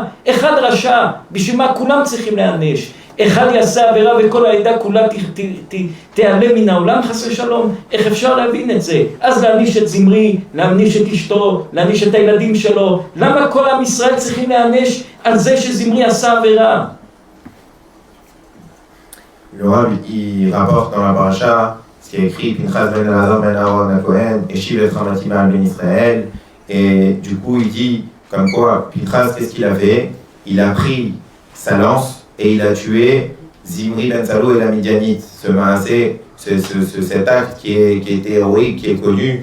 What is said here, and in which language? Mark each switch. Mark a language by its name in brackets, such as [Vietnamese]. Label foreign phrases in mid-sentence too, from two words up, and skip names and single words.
[Hebrew] אחד רשע, בשביל מה כולם צריכים להיענש? אחד יעשה עבירה וכל העדה כולה תיעלם מן העולם, חס ושלום? איך אפשר להבין את זה? אז להעניש את זמרי, להעניש את אשתו, להעניש את הילדים שלו. למה כל עם ישראל צריכים להענש על זה שזמרי עשה עבירה? [French] Le Rav, il rapporte dans la paracha ce qui est écrit Pinchas ben Elazar ben Aaron HaKohen, [Hebrew] השיב את חמתי מעל בני ישראל. [French] Et du coup, il dit comme quoi Pinchas, qu'est-ce qu'il a fait? Il a pris sa lance et il a tué Zimri ben Salou et la Midianite, ce maasé, cet acte qui est héroïque, qui est connu.